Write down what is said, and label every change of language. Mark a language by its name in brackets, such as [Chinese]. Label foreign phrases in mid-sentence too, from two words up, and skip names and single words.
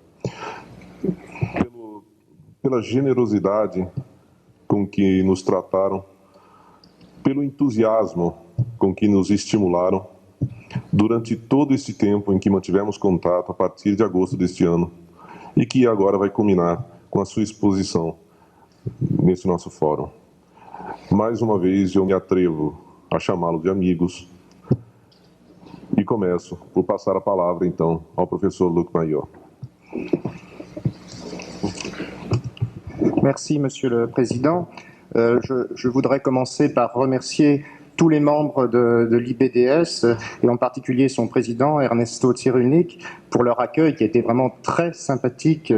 [Portuguese] Pela generosidade com que nos trataram, pelo entusiasmo com que nos estimularam durante todo esse tempo em que mantivemos contato a partir de agosto deste ano e que agora vai culminar com a sua exposição nesse nosso fórum. Mais uma vez eu me atrevo a chamá-lo de amigos e começo por passar a palavra então ao professor Luc Mayot. [French] Merci, Monsieur le Président. Je voudrais commencer par remercier tous les membres de l'IBDS et en particulier son président Ernesto Cyrulnik pour leur accueil qui a été vraiment très sympathique.